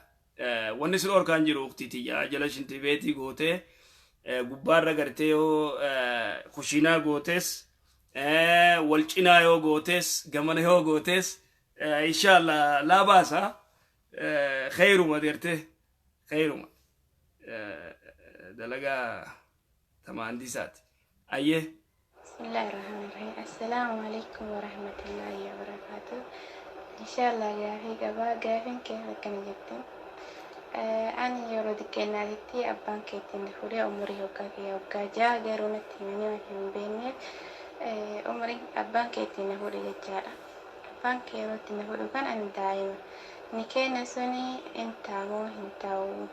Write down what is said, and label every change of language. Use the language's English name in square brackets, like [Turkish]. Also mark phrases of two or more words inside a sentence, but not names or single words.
[Oromo] Wanni sun orkaan jiru uktitiyyaa jala shinti beetii gootee gubbaarra gartee yoo kushiinaa gootes wal cinaa yoo gootes gamana yoo gootes inshallah [Arabic] لا بأس [Oromo] khayruma dirte khayruma dalagaa tamaandisaati ayye. [Arabic] بسم الله الرحمن الرحيم. السلام عليكم ورحمة الله وبركاته. [Oromo] Inshallah gaafin keessa akkana jettin. Ani yeroo diqqeennaatitti abbaan keetiin fuudhee umurii waggaa ja'a garuu natti himanii hin beekneef umrii abbaan keetiin fuudhe jechaadha. Abbaan kee yeroo itti fuudhu kan ani daa'ima. Ni kenna suni hin taamoo hin taa'u.